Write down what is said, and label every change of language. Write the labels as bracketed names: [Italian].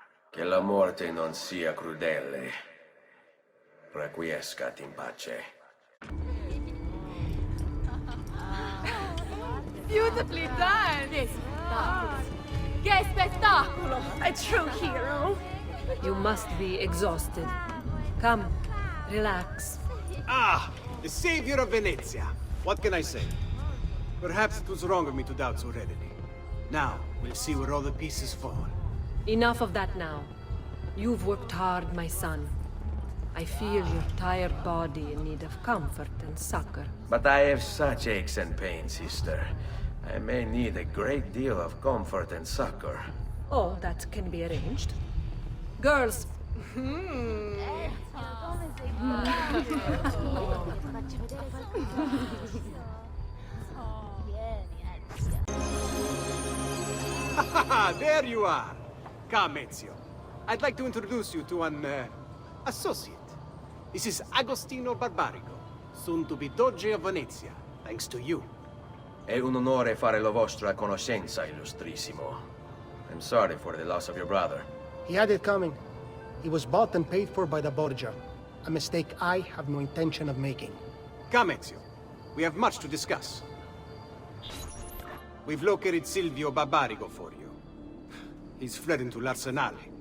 [Italian] Che la morte non sia crudele. [Latin] Requiescat in pace. [English] Beautifully done! Yes, [Italian] che spettacolo! [English] A true hero! You must be exhausted. Come, Relax. Ah, the savior of Venezia. What can I say? Perhaps it was wrong of me to doubt so readily. Now, we'll see where all the pieces fall. Enough of that now. You've worked hard, my son. I feel your tired body in need of comfort and succor. But I have such aches and pains, sister. I may need a great deal of comfort and succor. Oh, that can be arranged. Girls. There you are! Come, Ezio. I'd like to introduce you to an, associate. This is Agostino Barbarigo, soon to be Doge of Venezia, thanks to you. [Italian] È un onore fare la vostra conoscenza, illustrissimo. [English] I'm sorry for the loss of your brother. He had it coming. He was bought and paid for by the Borgia. A mistake I have no intention of making. Come, Ezio. We have much to discuss. We've located Silvio Barbarigo for you. He's fled into l'Arsenale.